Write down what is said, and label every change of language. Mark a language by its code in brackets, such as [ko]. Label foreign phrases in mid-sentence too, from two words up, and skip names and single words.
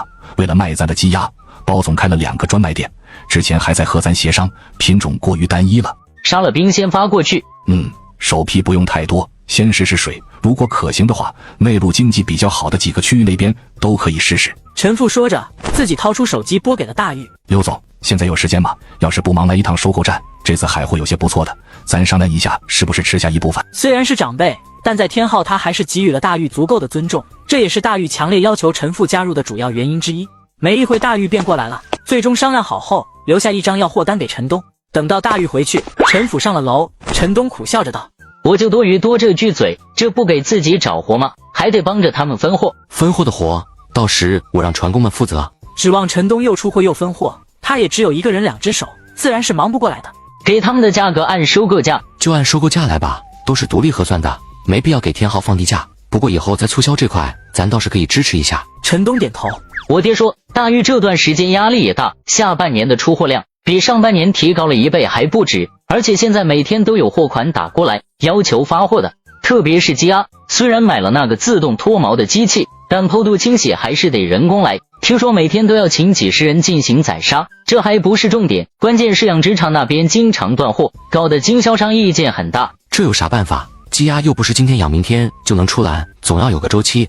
[zh] 為了賣咱的雞鴨，包總開了2個專賣店，之前還在和咱協商，品種過於單一了。殺了冰鮮發過去。首批不用太多，先試試水，如果可行的話，內陆經濟比較好的幾個區域那邊都可以試試。陳父說着，自己掏出手機撥給了大玉。刘總，現在有時間嗎？要是不忙，來一趟收购站，這次海貨有些不錯的，咱商量一下，是不是吃下一部分？雖然是長輩，但在天浩他還是給予了大玉足夠的尊重，這也是大玉強烈要求陳父加入的主要原因之一。沒一會大玉便過來了，最終商量好後，留下一張要貨單給陳東。等到大玉回去，陳府上了樓，陳東苦笑着道： 我就多余多這句嘴，這不給自己找活嗎？還得幫着他們分貨。分貨的活，到時我讓船工們負責。指望陈東又出貨又分貨，他也只有一个人2只手，自然是忙不过来的。给他们的价格按收购价，就按收购价来吧，都是独立核算的，没必要给天昊放低价。不过以后在促销这塊，咱倒是可以支持一下。陈东点头。我爹说，大玉这段时间压力也大，下半年的出貨量比上半年提高了1倍还不止，而且现在每天都有貨款打過来，要求发貨的，特別是雞鴨，雖然買了那個自動脫毛的機器，但剖肚清洗還是得人工來。聽說每天都要請幾十人進行宰殺，這還不是重點，關鍵是養殖場那邊經常斷貨，搞得經銷商意見很大。這有啥辦法？雞鴨又不是今天養明天就能出欄，總要有個週期。